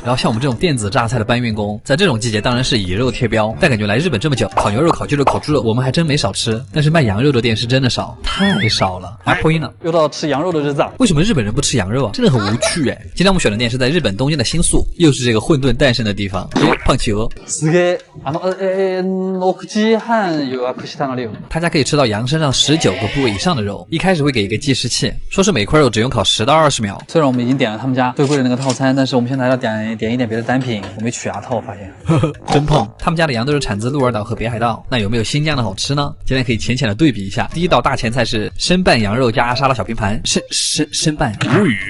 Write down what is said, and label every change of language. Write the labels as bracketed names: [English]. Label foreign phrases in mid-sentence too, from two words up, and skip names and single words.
[Chinese] 然后像我们这种电子榨菜的搬运工，在这种季节当然是以肉贴标，但感觉来日本这么久，烤牛肉、烤鸡肉、烤猪肉，我们还真没少吃。但是卖羊肉的店是真的少，太少了。破音了，又到吃羊肉的日子。为什么日本人不吃羊肉啊？真的很无趣哎。今天我们选的店是在日本东京的新宿，又是这个混沌诞生的地方。胖企鹅。 [Japanese] すげえ。6時半予約したのよ。 [Chinese] 他家可以吃到羊身上19个部位以上的肉，一开始会给一个计时器，说是每块肉只用烤10到20秒。虽然我们已经点了他们家最贵的那个套餐，但是我们现在还要点一点别的单品。我没取牙套，我发现。真胖。他们家的羊都是产自鹿儿岛和北海道，那有没有新疆的好吃呢？今天可以浅浅的对比一下。第一道大前菜是生拌羊肉加沙拉小拼盘，生拌，无语。